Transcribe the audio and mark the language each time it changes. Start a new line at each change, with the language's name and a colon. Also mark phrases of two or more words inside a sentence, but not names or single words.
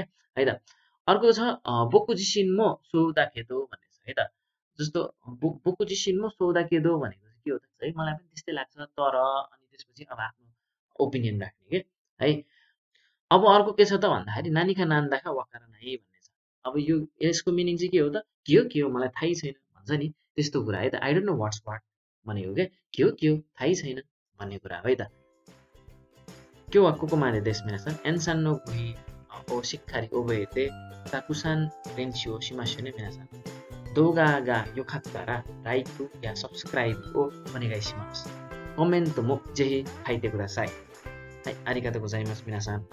Nepali: है त अर्को छ
Japanese: 僕自身もそうだけど
Nepali: भन्ने छ है त जस्तो
Japanese: 僕自身もそうだけど
Nepali: भनेको चाहिँ के हो त है मलाई पनि त्यस्तै लाग्छ तर अनि त्यसपछि अब आफ्नो ओपिनियन राख्ने के है अब अर्को के छ त भन्दाखेरि
Japanese: 何が何だか分からない
Nepali: भन्ने छ अब यो यसको मिनिङ चाहिँ के हो मलाई थाहै छैन भन्छ नि त्यस्तो कुरा है त
English: I don't know what's what
Nepali: भनेको क्या के हो थाहै छैन भन्ने कुरा हो है त
Japanese: 今日はここまでです、皆さん。エンさんの語彙をしっかり覚えて、たくさん練習をしましょうね、皆さん。動画が良かったら、like や subscribe をお願いします。コメントもぜひ書いてください。はい、ありがとうございます、皆さん。